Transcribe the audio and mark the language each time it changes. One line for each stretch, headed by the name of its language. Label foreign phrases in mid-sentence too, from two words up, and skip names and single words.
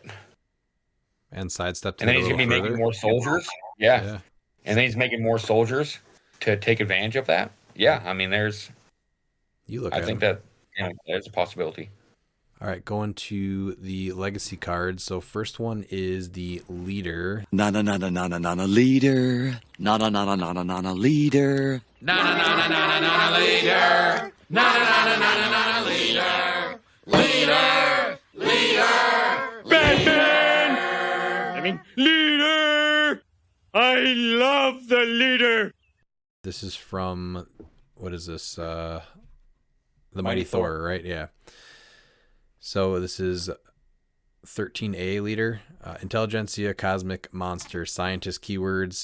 English: and sidestep. And then he's going to be making more soldiers. Yeah. And then he's making more soldiers to take advantage of that. Yeah, I mean, I think that there's a possibility. All right, going to the legacy cards. So first one is the leader. Na na na na na na na leader. Na na na na na na na leader. Na na na na na na na leader. Na na na na na na leader. Leader. Leader. Batman! I mean, leader! I love the leader! This is from, what is this? The Mighty Thor, right? Yeah. So this is 13A leader, Intelligentsia, Cosmic Monster, Scientist keywords.